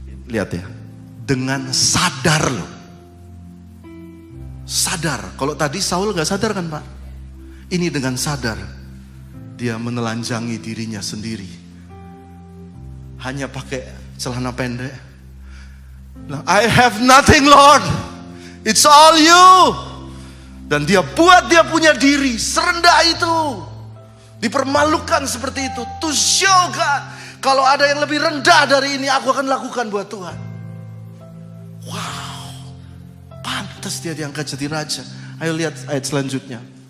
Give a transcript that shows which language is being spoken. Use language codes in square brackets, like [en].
[id] Lihat ya, dengan sadar loh. Sadar, kalau tadi Saul gak sadar kan Pak? Ini dengan sadar, dia menelanjangi dirinya sendiri. Hanya pakai celana pendek. [en] I have nothing Lord, it's all you. [id] Dan dia buat dia punya diri serendah itu. Dipermalukan seperti itu. [en] To show God, [id] kalau ada yang lebih rendah dari ini, aku akan lakukan buat Tuhan. Wow, pantas dia diangkat jadi raja. Ayo lihat ayat selanjutnya.